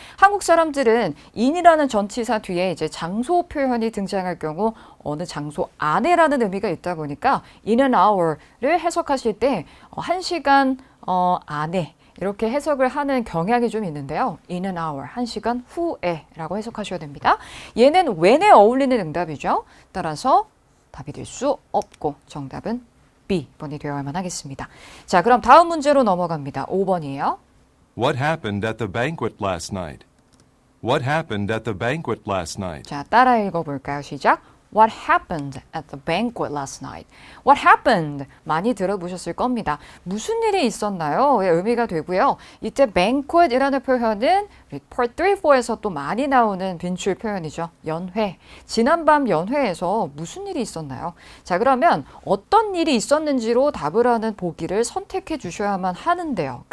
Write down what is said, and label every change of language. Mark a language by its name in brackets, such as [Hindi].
[Korean] 한국 사람들은 in이라는 전치사 뒤에 이제 장소 표현이 등장할 경우 어느 장소 안에라는 의미가 있다 보니까 [English] in an hour [Korean] 를 해석하실 때 1시간 안에 이렇게 해석을 하는 경향이 좀 있는데요. [English] in an hour, [Korean] 1시간 후에 라고 해석하셔야 됩니다. 얘는 when에 어울리는 응답이죠. 따라서 답이 될 수 없고 정답은 B번이 되어야만 하겠습니다. 자, 그럼 다음 문제로 넘어갑니다. 5번이에요. [English] What happened at the banquet last night? What happened at the banquet last night? [Korean] 자, 따라 읽어볼까요? 시작. [English] What happened at the banquet last night? What happened? [Korean] 많이 들어보셨을 겁니다. 무슨 일이 있었나요? 의 의미가 되고요. 이때 banquet이라는 표현은 Part 3, 4에서 또 많이 나오는 빈출 표현이죠. 연회. 지난밤 연회에서 무슨 일이 있었나요? 자, 그러면 어떤 일이 있었는지로 답을 하는 보기를 선택해 주셔야만 하는데요.